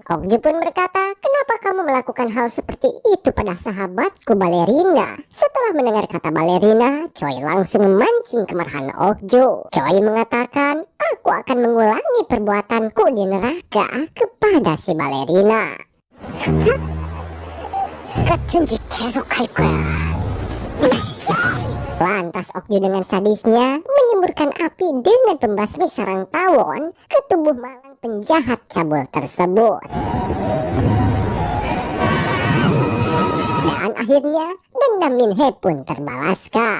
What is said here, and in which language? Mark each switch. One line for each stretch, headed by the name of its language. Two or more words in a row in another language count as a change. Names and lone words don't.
Indonesian: Okju pun berkata, "Kenapa kamu melakukan hal seperti itu pada sahabatku balerina?" Setelah mendengar kata balerina, Choi langsung memancing kemarahan Okju. Choi mengatakan, "Aku akan mengulangi perbuatanku di neraka kepada si balerina."
Korean: 같은 짓 계속할 거야.
Indonesian: Lantas Okju dengan sadisnya menyemburkan api dengan pembasmi sarang tawon ke tubuh malang penjahat cabul tersebut. Dan akhirnya dendam Minhe pun terbalaskan.